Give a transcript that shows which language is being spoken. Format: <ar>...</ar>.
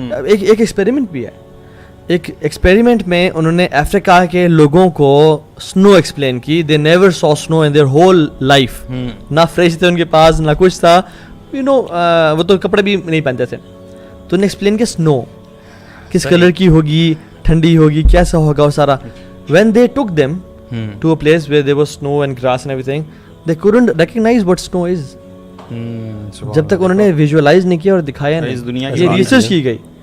<ur>ایک ایکسپیریمنٹ بھی ہے. ایک ایکسپیریمنٹ میں انہوں نے افریقہ کے لوگوں کو سنو ایکسپلین کی.</ur> <en>They never saw snow in their whole life.</en> <ur>نہ فریش تھے ان کے پاس, نہ کچھ تھا, یو نو, وہ تو کپڑے بھی نہیں پہنتے تھے. تو انہیں ایکسپلین کیا سنو کس کلر کی ہوگی, ٹھنڈی ہوگی, کیسا ہوگا وہ سارا.</ur> <en>When they tick them to a place where there was سنو and grass and every thing, they couldn't recognise what سنو از.</en> <ur>جب تک انہوں نے ویژوالائز نہیں کیا اور دکھایا نہیں, یہ ریسرچ کی گئی.</ur>